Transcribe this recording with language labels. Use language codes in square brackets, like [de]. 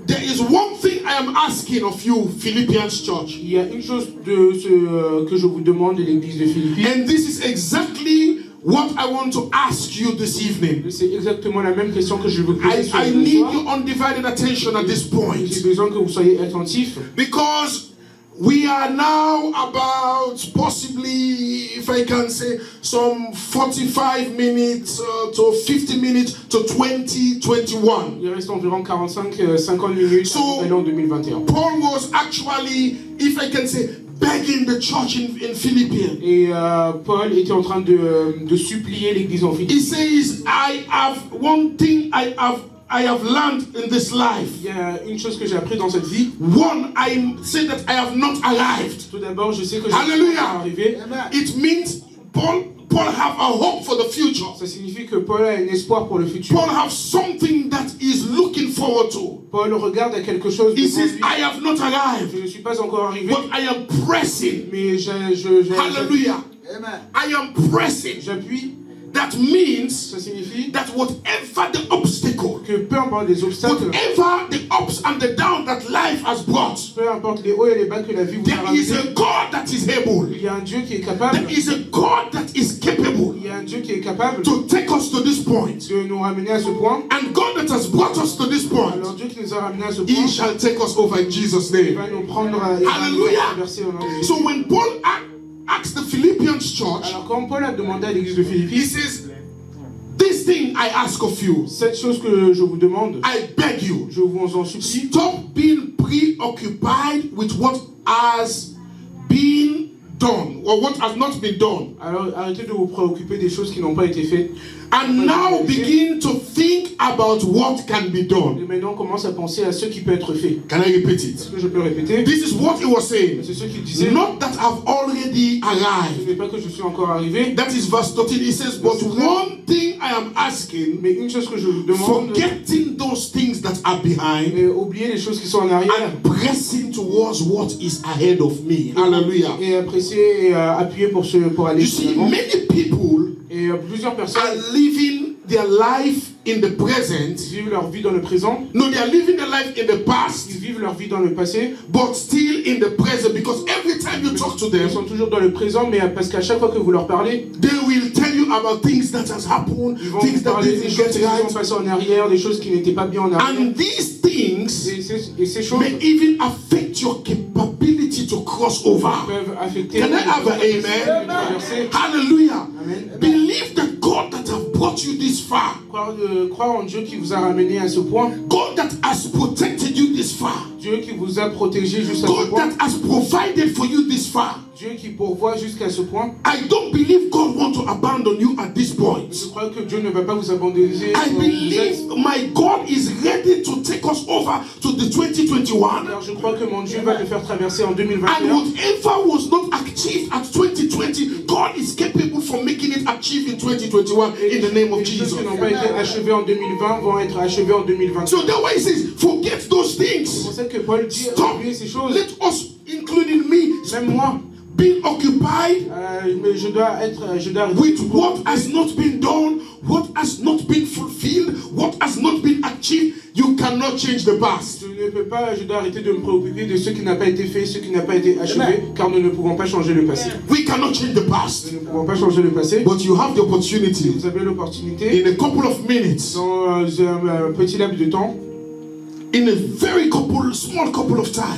[en] there is one thing I am asking of you, Philippians church. [fr] il y a une chose que je vous demande de l'église de Philippi. [en] And this is exactly what I want to ask you this evening. [fr] C'est exactement la même question que je veux poser ce [en] I need [fr] soir. [en] your undivided attention at this point. [fr] J'ai besoin que vous soyez attentifs. [en] Because we are now about possibly, if I can say, some 45 minutes to 50 minutes to 2021. [fr] Il reste environ 45-50 minutes [en] So, [fr] en 2021. [en] Paul was actually, if I can say, begging the church in Philippians. [fr] Et Paul était en train de supplier l'église en Philippie. [en] He says, I have one thing I have learned in this life. [fr] Il y a une chose que j'ai appris dans cette vie. [en] One, I say that I have not arrived. [fr] Tout d'abord, je sais que je suis [en] Hallelujah. [fr] arrivé. [en] It means Paul have a hope for the future. [fr] Ça signifie que Paul a un espoir pour le futur. [en] Paul have something that he's looking forward to. [fr] Paul regarde à quelque chose [en] He [fr] devant [en] says, [fr] lui. [en] I have not arrived, [fr] Je ne suis pas encore arrivé, [en] but I am pressing. [fr] mais [en] Hallelujah. I am pressing. [fr] j'appuie. [en] That means [fr] Ça signifie [en] that whatever the obstacle, [fr] que peu importe les obstacles, [en] whatever the ups and the downs that life has brought, [fr] peu importe les hauts et les bas que la vie vous a [en] there is [fr] ramenés, [en] a God that is able. [fr] il y a un Dieu qui est capable. [en] There is a God that is capable [fr] Il y a un Dieu qui est capable [en] to take us to this point. [fr] de nous ramener à ce point. [en] And God that has brought us to this point, [fr] Alors Dieu qui nous a ramenés à ce [en] He [fr] point, [en] shall take us over in Jesus' [fr] il [en] name. [fr] va nous prendre et va nous [en] Hallelujah. [fr] traverser au nom de Jésus. [en] So when Paul asked the Philippians church, [fr] Alors quand Paul a demandé à l'église de [en] he [fr] Philippi, [en] says, this thing I ask of you, [fr] cette chose que je vous demande, [en] I beg you, [fr] je vous en supplie, [en] stop being preoccupied with what has been done or what has not been done. [fr] alors arrêtez de vous préoccuper des choses qui n'ont pas été faites. [en] And now begin to think about what can be [fr] Et [en] done. [fr] maintenant commence à penser à ce qui peut être fait. [en] Can I repeat [fr] Est-ce [en] it? [fr] que je peux répéter? [en] This is what he was saying. [fr] C'est ce qu'il disait. [en] Not that I've already [fr] Ce [en] arrived. [fr] n'est pas que je suis encore arrivé, [en] That is verse 13. He says, but one thing I am asking, [fr] mais une chose que je vous demande, [en] forgetting those things that are behind [fr] oubliez les choses qui sont en arrière [en] and pressing towards what is ahead of me. Hallelujah. [fr] et apprécier et appuyer pour aller [en] You [fr] sur [en] see, [fr] l'avant. [en] many people [fr] Et plusieurs personnes [en] are living their life in the present. [fr] vivent leur vie dans le présent, [en] No, they are living their life in the past, [fr] ils vivent leur vie dans le passé, [en] but still in the present, because every time you talk to [fr] ils [en] them, [fr] sont toujours dans le présent, mais parce qu'à chaque fois que vous leur parlez, [en] they will tell you about things that has happened, [fr] ils vont [en] things [fr] vous [en] that [fr] parler des [en] didn't [fr] choses [en] get [fr] qui sont [en] right. [fr] passées en arrière, des choses qui n'étaient pas bien en arrière. [en] And these things [fr] Et ces choses [en] may even affect your capability to cross over. [fr] peuvent affecter [en] Can I have an amen? [fr] de traverser. [en] Hallelujah. Amen. Believe that God that have brought you this far, [fr] Croire en Dieu qui vous a ramené à ce point, [en] God that has protected you this far, [fr] Dieu qui vous a protégé jusqu'à ce [en] God [fr] point, [en] that has provided for you this far. [fr] Dieu qui pourvoit jusqu'à ce point. [en] I don't believe God wants to abandon you at this point. [fr] Je crois que Dieu ne va pas vous abandonner. [en] I believe my God is ready to take us over to the 2021. [fr] Alors je crois que mon Dieu va te faire traverser en [en] And [fr] 2021. [en] whatever was not achieved at 2020, God is capable for making it achieved in 2021 in the name of [fr] Les choses [en] Jesus. [fr] qui n'ont pas été achevées en 2020 vont être achevées en 2021. [en] So that's why he says, forget those [fr] C'est [en] things. [fr] pour ça que Paul dit [en] Stop. [fr] oubliez ces choses. [en] Let us, including me, [fr] Même moi, [en] be occupied [fr] mais je dois [en] with what has not been done, what has not been fulfilled, what has not been achieved, you cannot change the past. [fr] Je dois arrêter de me préoccuper de ce qui n'a pas été fait, ce qui n'a pas été achevé, car nous ne pouvons pas changer le passé. [en] We cannot change the past. [fr] Nous ne pouvons pas changer le passé. [en] But you have the opportunity [fr] Vous avez l'opportunité, [en] in a couple of minutes, [fr] dans un petit laps de temps, [en] in a very small couple of time,